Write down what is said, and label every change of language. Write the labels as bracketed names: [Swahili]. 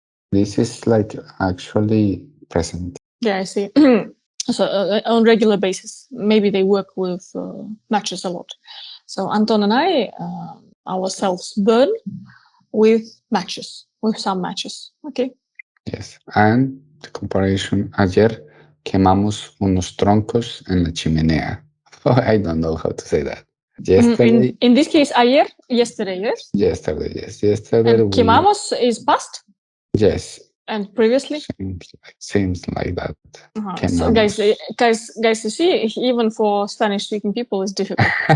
[English] This is like actually present. Yeah, I see. So on regular basis, maybe they work with matches a lot. So Anton and I ourselves burn with matches, with some matches. Okay. Yes, and the comparison. [Spanish] Ayer quemamos unos troncos en la chimenea. [English] Oh, I don't know how to say that. Yesterday. In this case, ayer, yesterday, yes. Yesterday, yes. Yesterday. And quemamos is past. Yes. And previously? Seems like that. So guys, you see, even for Spanish-speaking people, it's difficult.